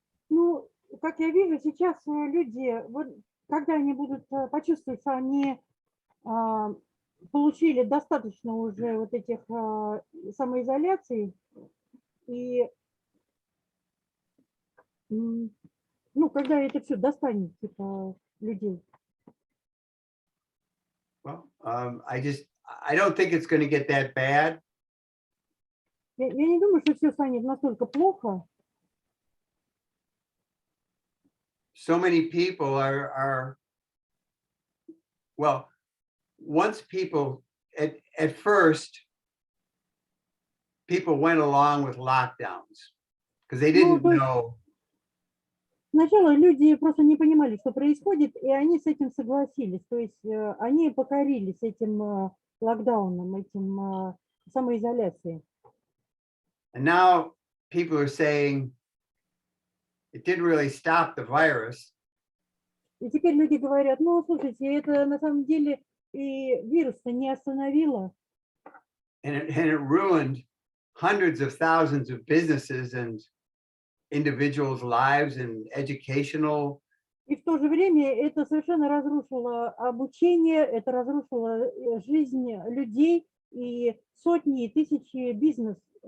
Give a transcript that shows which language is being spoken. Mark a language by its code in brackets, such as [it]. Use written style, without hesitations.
[ru] Ну, как я вижу, сейчас люди, вот, когда они будут почувствовать, что они получили достаточно уже вот этих самоизоляций, и ну, когда это все достанет, типа, людей. [en] Well, I don't think it's going to get that bad. [ru] Я не думаю, что все станет настолько плохо. [en] So many people are well, once people, at first, people went along with lockdowns because they didn't know. [ru] Сначала люди просто не понимали, что происходит, и они с этим согласились. То есть они покорились этим локдауном, этим самоизоляцией. [en] And now people are saying it didn't really stop the virus. [ru] И теперь люди говорят, ну, слушайте, это на самом деле и вирус-то не остановило. [en] And it ruined hundreds of thousands of businesses and individuals' lives and educational. [ru] И в то же время это совершенно разрушило обучение, это разрушило жизнь людей и сотни и тысячи бизнесов.